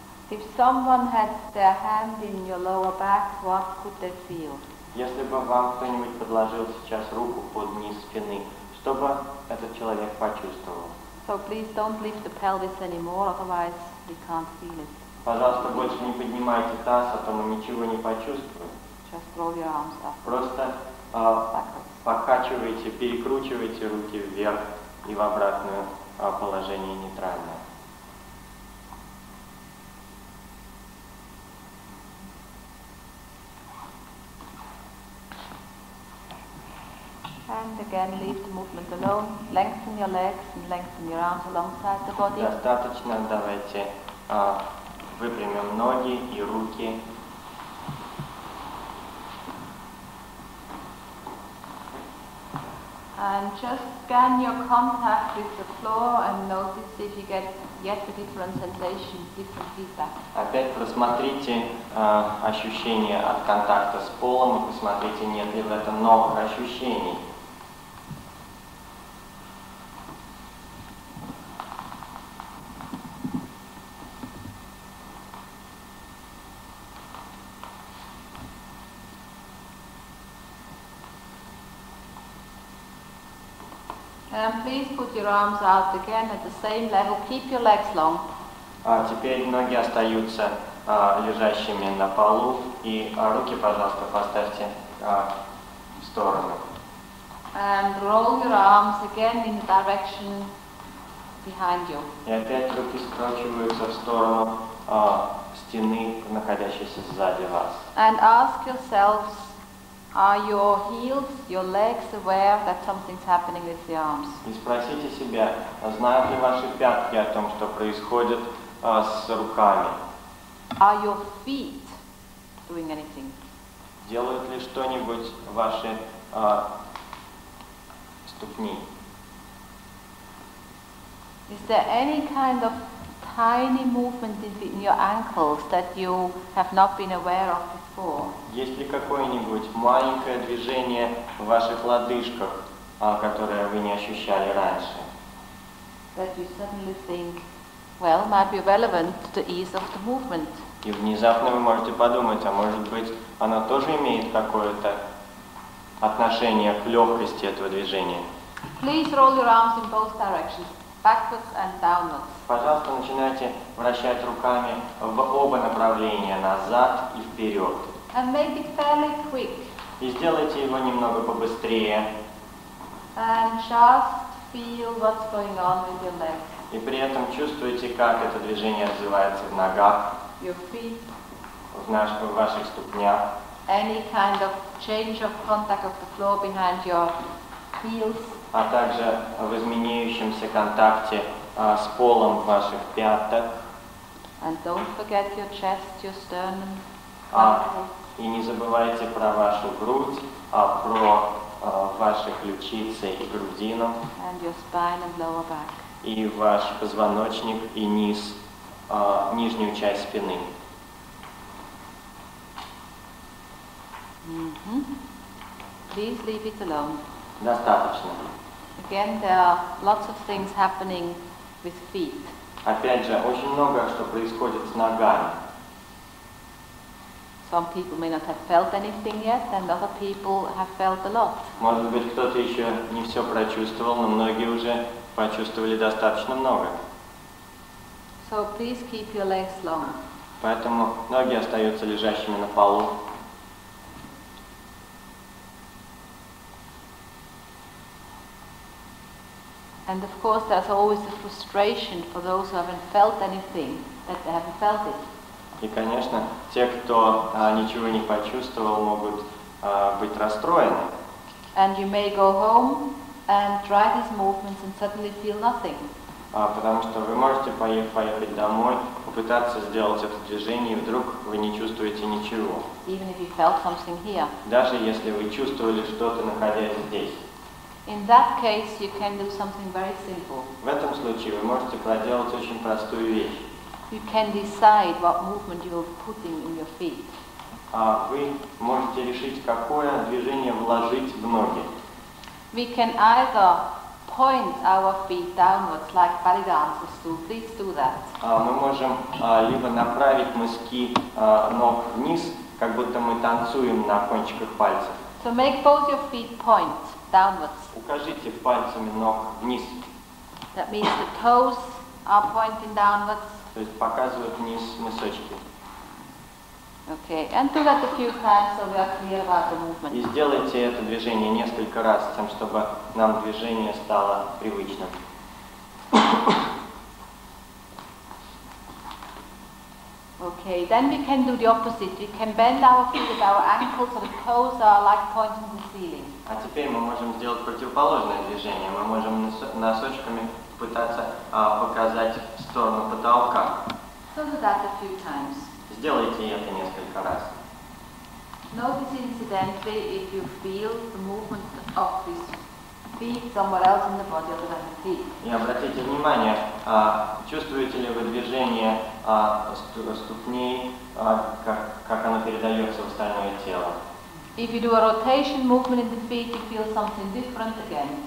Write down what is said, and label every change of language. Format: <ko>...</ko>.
<en>If someone had their hand in your lower back, what could they feel?</en> <ru>Если бы вам кто-нибудь подложил сейчас руку под низ спины, что бы этот человек почувствовал?</ru> <en>So please don't lift the pelvis anymore, otherwise we can't feel it.</en> <ru>Пожалуйста, больше не поднимайте таз, а то мы ничего не почувствуем.</ru> <en>Just roll your arms up.</en> <ru>Просто покачивайте, перекручивайте руки вверх и в обратное положение нейтральное.</ru> <en>And again, leave the movement alone. Lengthen your legs and lengthen your arms alongside the body.</en> <ru>Достаточно, давайте выпрямим ноги и руки.</ru> <en>And just scan your contact with the floor and notice if you get yet a different sensation, different feedback.</en> <ru>Опять просмотрите ощущения от контакта с полом и посмотрите, нет ли в этом новых ощущений.</ru> <en>And please put your arms out again at the same level. Keep your legs long.</en> <ru>Теперь ноги остаются лежащими на полу, и руки, пожалуйста, поставьте в сторону.</ru> <en>And roll your arms again in the direction behind you.</en> <ru>И опять руки скручиваются в сторону стены, находящейся сзади вас.</ru> <en>And ask yourselves, are your heels, your legs aware that something's happening with the arms?</en> <ru>И спросите себя, знают ли ваши пятки о том, что происходит с руками?</ru> <en>Are your feet doing anything?</en> <ru>Делают ли что-нибудь ваши ступни?</ru> <en>Is there any kind of tiny movement in your ankles that you have not been aware of before?</en> <ru>Есть ли какое-нибудь маленькое движение в ваших лодыжках, которое вы не ощущали раньше?</ru> <en>That you suddenly think, well, might be relevant to the ease of the movement.</en> <ru>И внезапно вы можете подумать, а может быть, оно тоже имеет какое-то отношение к легкости этого движения.</ru> <en>Please roll your arms in both directions, backwards and downwards.</en> <ru>Пожалуйста, начинайте вращать руками в оба направления, назад и вперед.</ru> <en>And make it fairly quick.</en> <ru>И сделайте его немного побыстрее.</ru> <en>And just feel what's going on with your legs.</en> <ru>И при этом чувствуйте, как это движение отзывается в ногах,</ru> <en>Your feet.</en> <ru>в ваших ступнях.</ru> <en>Any kind of change of contact of the floor behind your heels.</en> <ru>А также в изменяющемся контакте с полом в ваших пяток.</ru> <en>And don't forget your chest, your sternum.</en> <ru>И не забывайте про вашу грудь, про ваши ключицы и грудину.</ru> <en>And your spine and lower back.</en> <ru>И ваш позвоночник и низ, нижнюю часть спины.</ru> <en>Please leave it alone.</en> <ru>Достаточно.</ru> <en>Again, there are lots of things happening with feet.</en> <ru>Опять же, очень много что происходит с ногами.</ru> <en>Some people may not have felt anything yet, and other people have felt a lot.</en> <ru>Может быть, кто-то еще не все прочувствовал, но многие уже почувствовали достаточно много.</ru> <en>So please keep your legs long.</en> <ru>Поэтому ноги остаются лежащими на полу.</ru> <en>And of course there's always a frustration for those who haven't felt anything, that they haven't felt it.</en> <ru>И, конечно, те, кто ничего не почувствовал, могут быть расстроены.</ru> <en>And you may go home and try these movements and suddenly feel nothing.</en> <ru>Потому что вы можете поехать домой, попытаться сделать это движение, и вдруг вы не чувствуете ничего.</ru> <en>Even if you felt something here.</en> <ru>Даже если вы чувствовали что-то, находясь здесь.</ru> <en>In that case, you can do something very simple.</en> <ru>В этом случае вы можете проделать очень простую вещь.</ru> <en>You can decide what movement you're putting in your feet.</en> <ru>Вы можете решить, какое движение вложить в ноги.</ru> <en>We can either point our feet downwards like belly dancers do. Please do that.</en> <ru>Мы можем либо направить мыски ног вниз, как будто мы танцуем на кончиках пальцев.</ru> <en>So make both your feet point downwards.</en> <ru>Укажите пальцами ног вниз.</ru> <en>That means the toes are pointing downwards.</en> <ru>То есть показывают вниз мысочки.</ru> <en>Okay, and do that a few times so we are clear about the movement.</en> <ru>И сделайте это движение несколько раз, с тем, чтобы нам движение стало привычным.</ru> <en>Okay, then we can do the opposite. We can bend our feet at our ankles so the toes are like pointing to the ceiling.</en> <ru>А теперь мы можем сделать противоположное движение. Мы можем носочками пытаться показать в сторону потолка.</ru> <en>So do that a few times.</en> <ru>Сделайте это несколько раз.</ru> <en>Notice incidentally if you feel the movement of these feet somewhere else in the body other than the feet.</en> <ru>И обратите внимание, чувствуете ли вы движение ступней, как оно передается в остальное тело.</ru> <en>If you do a rotation movement in the feet, you feel something different again.</en>